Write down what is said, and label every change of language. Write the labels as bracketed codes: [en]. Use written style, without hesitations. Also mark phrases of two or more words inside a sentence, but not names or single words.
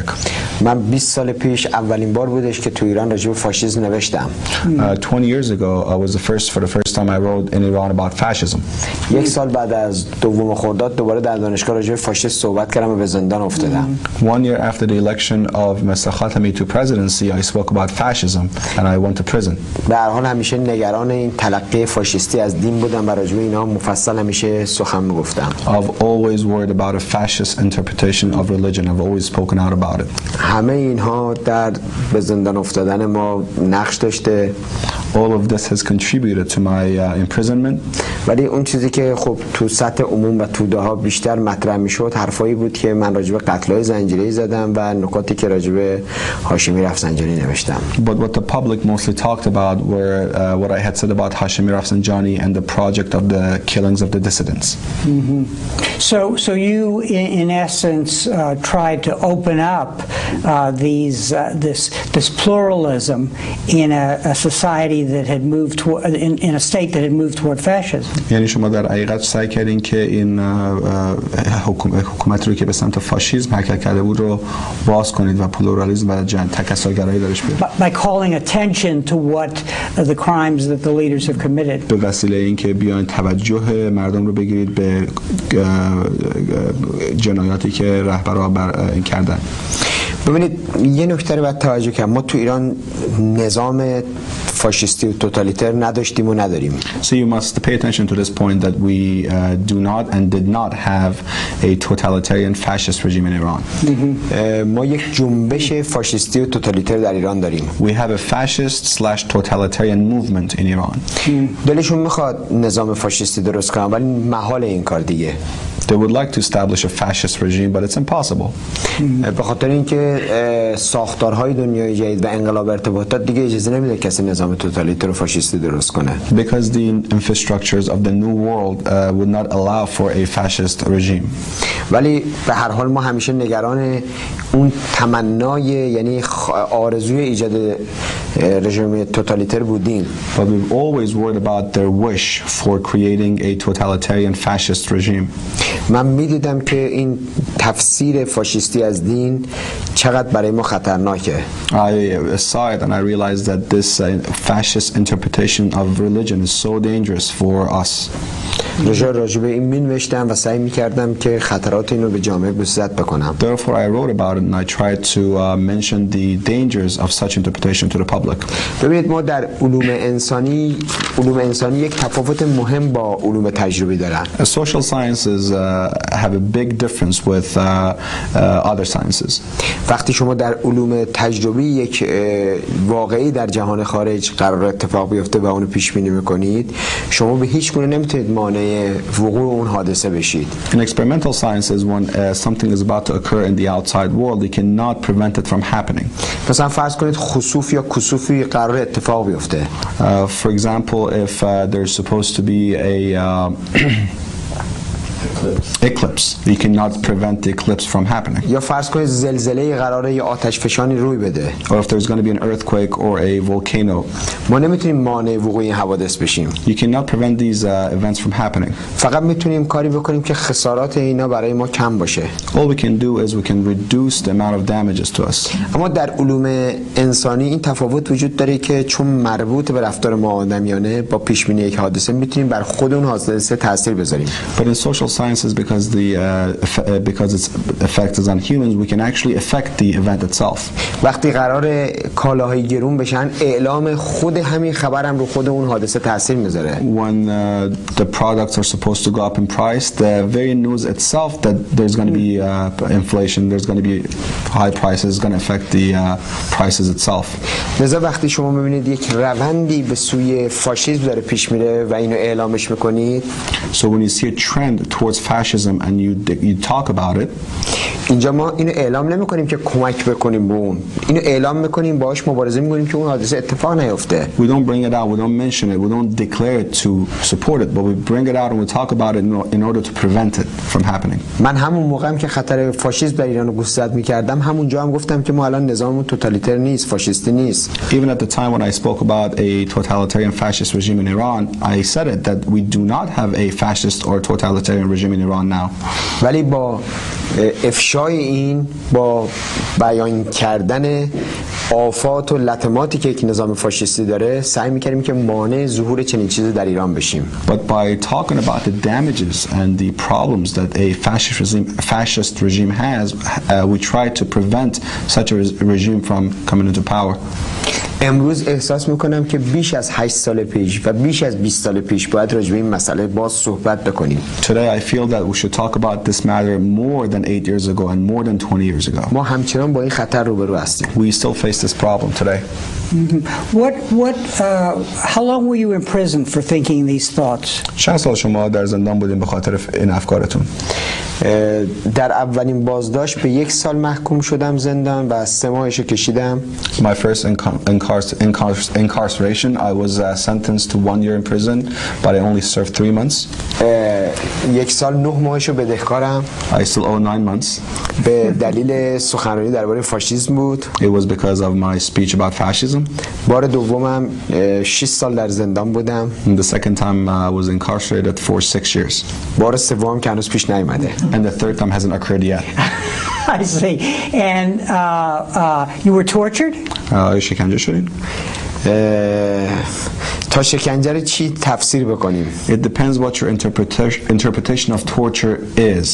[fa] من 20 سال پیش اولین بار بودش که تو ایران راجع به فاشیسم نوشتم. [en] 20 years ago, was for the first time I wrote in Iran about fascism. [fa] یک سال بعد از دوم خرداد دوباره در دانشگاه راجع به فاشیسم صحبت کردم و به زندان افتادم. [en] 1 year after the election of Mr. Khatami to presidency, I spoke about fascism and I went to prison. [fa] به هر حال همیشه نگران این تلقی فاشیستی از دین بودم و راجع به اینا مفصل همیشه سخن میگفتم. [en] I've always worried about a fascist interpretation of religion. I've always spoken out about it. [fa] همه اینها در به زندان افتادن ما نقش داشته. [en] All of this has contributed to my imprisonment. [fa] ولی اون چیزی که خب تو سطح عموم و توده ها بیشتر مطرح میشد حرفایی بود که من راجع به قتل‌های زنجیره‌ای زدم و نکاتی که راجع به هاشمی رفسنجانی نوشتم. [en] But what the public mostly talked about were what I had said about Hashemi Rafsanjani and the project of the killings of the dissidents. So you, in essence, tried to open up this pluralism in a society that had moved toward, in a state that had moved toward fascism. [fa] یعنی شما در حقیقت سعی کردین که این حکومت رو که به سمت فاشیسم حرکت کرده بود رو باز کنید و پلورالیسم و تکثرگرایی درش بیارید. [en] By calling attention to what the crimes that the leaders have committed. [fa] به وسیله اینکه بیاین توجه مردم رو بگیرید به جنایاتی که رهبرها کردن. ببینید یه نکته رو باید توجه کنم، ما تو ایران نظام فاشیستی و توتالیتر نداشتیم و نداریم. [en] So you must pay attention to this point that we do not and did not have a totalitarian fascist regime in Iran. [fa] ما یک جنبش فاشیستی و توتالیتر در ایران داریم. [en] We have a fascist/totalitarian movement in Iran. [fa] دلشون میخواد نظام فاشیستی درست کنن ولی محال این کار دیگه. [en] They would like to establish a fascist regime, but it's impossible. [fa] به خاطر اینکه ساختارهای دنیای جدید و انقلاب ارتباطات دیگه اجازه نمیده کسی نظام توتالیتر و فاشیستی درست کنه. [en] Because the infrastructures of the new world would not allow for a fascist regime. [fa] ولی به هر حال ما همیشه نگران اون تمنای یعنی آرزوی ایجاد رژیم توتالیتر بودیم. [en] But we've always worried about their wish for creating a totalitarian fascist regime. [fa] من میدیدم که این تفسیر فاشیستی از دین چقدر برای ما خطرناکه. [en] I saw it and I realized that this fascist interpretation of religion is so dangerous for us. [fa] راجع به این مینوشتم و سعی میکردم که خطرات اینو به جامعه گوشزد بکنم. [en] Therefore I wrote about it and I tried to mention the dangers of such interpretation to the public. [fa] ببینید ما در علوم انسانی یک تفاوت مهم با علوم تجربی دارن. [en] Social sciences have a big difference with other sciences. [fa] وقتی شما در علوم تجربی یک واقعی در جهان خارج قرار اتفاق بیفته و اونو پیش بینی میکنید، شما به هیچ گونه نمیتونید مانع وقوع اون حادثه بشید. [en] In experimental sciences, when something is about to occur in the outside world, you cannot prevent it from happening. [fa] مثلا فرض کنید خسوف یا کسوفی قرار اتفاق بیفته. [en] For example, if there's supposed to be a eclipse, you cannot prevent the eclipse from happening. [fa] یا فرض کنید زلزله قراره یا آتش فشانی روی بده. [en] Or if there's going to be an earthquake or a volcano. [fa] ما نمیتونیم مانع وقوع این حوادث بشیم. [en] You cannot prevent these events from happening. [fa] فقط میتونیم کاری بکنیم که خسارات اینا برای ما کم باشه. [en] All we can do is we can reduce the amount of damages to us. [fa] اما در علوم انسانی این تفاوت وجود داره که چون مربوط به رفتار ما آدمیانه با پیش بینی یک حادثه میتونیم بر خود اون حادثه تاثیر بذاریم. [en] But in social sciences, because its effect is on humans, we can actually affect the event itself. [fa] وقتی قرار کالاهای گرون بشن اعلام خود همین خبرم رو خود اون حادثه تاثیر میذاره. [en] When the products are supposed to go up in price, the very news itself that there's going to be inflation, there's going to be high prices, is going to affect the prices itself. [fa] لذا وقتی شما میبینید یک روندی به سوی فاشیسم داره پیش میره و اینو اعلامش میکنید. [en] So when you see a trend towards fascism and you talk about it, [fa] اینجا ما اینو اعلام نمی‌کنیم که کمک بکنیم به اون. اینو اعلام می‌کنیم باهاش مبارزه می‌کنیم که اون حادثه اتفاق نیفته. [en] We don't bring it out, we don't mention it, we don't declare it to support it, but we bring it out and we talk about it in order to prevent it from happening. [fa] من همون موقعم که خطر فاشیسم در ایران رو گوشزد می‌کردم همونجا هم گفتم که ما الان نظاممون توتالیتر نیست، فاشیستی نیست. [en] Even at the time when I spoke about a totalitarian fascist regime in Iran, I said it that we do not have a fascist or totalitarian regime in Iran now. [fa] ولی با افشای این، با بیان کردن آفات و لطماتی که یک نظام فاشیستی داره سعی می‌کردیم که مانع ظهور چنین چیزی در ایران بشیم. [en] But by talking about the damages and the problems that a fascist regime has, we try to prevent such a regime from coming into power. [fa] امروز احساس میکنم که بیش از 8 سال پیش و بیش از 20 سال پیش باید راجع به این مسئله باز صحبت بکنیم. [en] Today I feel that we should talk about this matter more than 8 years ago and more than 20 years ago. [fa] ما همچنان با این خطر روبرو هستیم. [en] We still face this problem today. How long were you in prison for thinking these thoughts? [fa] چند سال شما در زندان بودین به خاطر این افکارتون؟ در اولین بازداشت به 1 سال محکوم شدم زندان و 3 ماهشو کشیدم. [en] My first incarceration, I was sentenced to 1 year in prison, but I only served 3 months. [fa] 1 سال 9 ماهشو بدهکارم. [en] I still owe 9 months. [fa] به دلیل سخنرانی درباره فاشیسم بود. [en] It was because of my speech about fascism. [fa] بار دومم 6 سال در زندان بودم. [en] And the second time I was incarcerated for 6 years. [fa] بار سوم که هنوز پیش نیامده. [en] And the third time hasn't occurred yet. I see. And you were tortured? [fa] شکنجه شدین؟ تا شکنجه رو چی تفسیر بکنیم؟ [en] It depends what your interpretation of torture is.